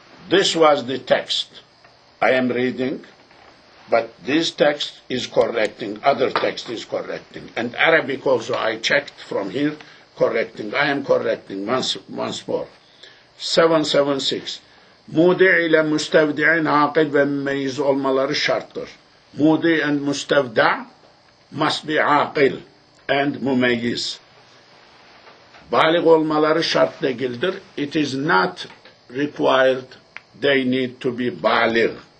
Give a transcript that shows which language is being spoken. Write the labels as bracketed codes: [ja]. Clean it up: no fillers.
[en] This was the text I am reading, but this text is correcting, other text is correcting. And Arabic also I checked from here, correcting. I am correcting once more. [tr] 776. Mudi ile müstevdi'in akil ve mümeyyiz olmaları şarttır. [en] Mudi and Mustafda must be aqil and mumeyyiz. [tr] Balig olmaları şart değildir. [en] It is not required they need to be balig.